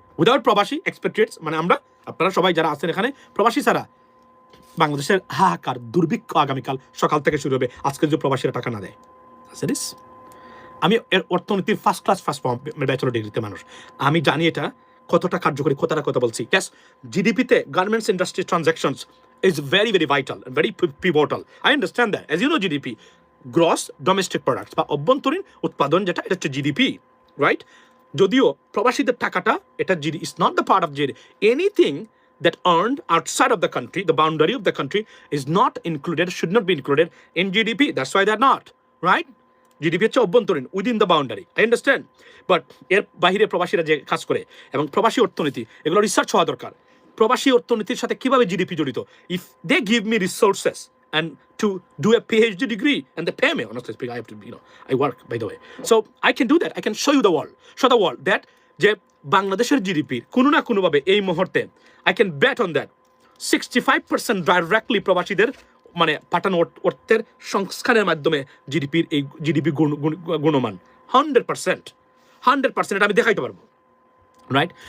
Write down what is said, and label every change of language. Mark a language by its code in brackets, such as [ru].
[bn] Without প্রবাসী এক্সপেক্টেডস, আপনারা সবাই যারা আছেন এখানে, প্রবাসী ছাড়া বাংলাদেশের হাহাকার দুর্ভিক্ষ আগামীকাল সকাল থেকে শুরু হবে, আজকে যদি প্রবাসীরা টাকা না দেয়। আমি অর্থনীতির ফার্স্ট ব্যাচেলর ডিগ্রিতে মানুষ, আমি জানি এটা কতটা কার্যকরী, কতটা কথা বলছি। [en] Yes, জিডিপিতে garments industry transactions is very, very vital and very pivotal. I understand that. As you know, GDP, gross domestic products, [bn] বা অভ্যন্তরীণ উৎপাদন যেটা, এটা হচ্ছে [en] GDP, right? [bn] যদিও প্রবাসীদের টাকাটা, এটা [en] GDP is not the part of GDP. Anything that earned outside of the country, the boundary of the country, is not included, should not be included in GDP. That's why they're not, right? GDP [bn] হচ্ছে অভ্যন্তরীণ, [en] within the boundary. I understand. [bn] But এর বাহিরে প্রবাসীরা যে কাজ করে এবং প্রবাসী অর্থনীতি, এগুলো রিসার্চ হওয়া দরকার। প্রবাসী অর্থনীতির সাথে কিভাবে জিডিপি জড়িত? [en] If they give me resources and to do a PhD degree and they pay me, honestly speaking, I have to, I work, by the way. So I can do that. I can show the world that [bn] যে বাংলাদেশের GDP কোনো না কোনোভাবে এই মুহূর্তে [en] I can bet on that 65% directly [bn] প্রবাসীদের পাঠানো অর্থের সংস্কারের মাধ্যমে জিডিপি গুণমান 100%, এটা আমি দেখাইতে পারবো, রাইট?